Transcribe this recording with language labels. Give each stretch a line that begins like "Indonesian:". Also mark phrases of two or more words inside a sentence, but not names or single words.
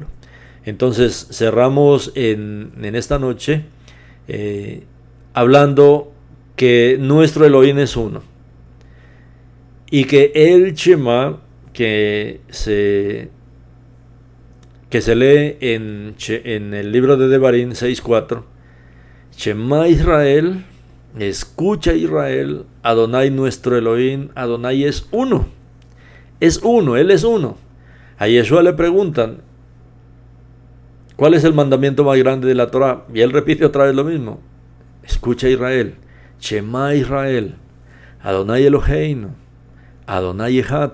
Spanish: Entonces cerramos en esta noche hablando que nuestro Elohim es uno, y que el Shema que se lee en el libro de Devarim 6:4,
Hebrew: שמע ישראל,
Spanish: escucha Israel, Adonai nuestro Elohim, Adonai es uno. Es uno, Él es uno. A Yeshua le preguntan, ¿cuál es el mandamiento más grande de la Torah? Y él repite otra vez lo mismo. Escucha Israel,
Hebrew: שמע ישראל, אדני אלהינו, אדני אחד.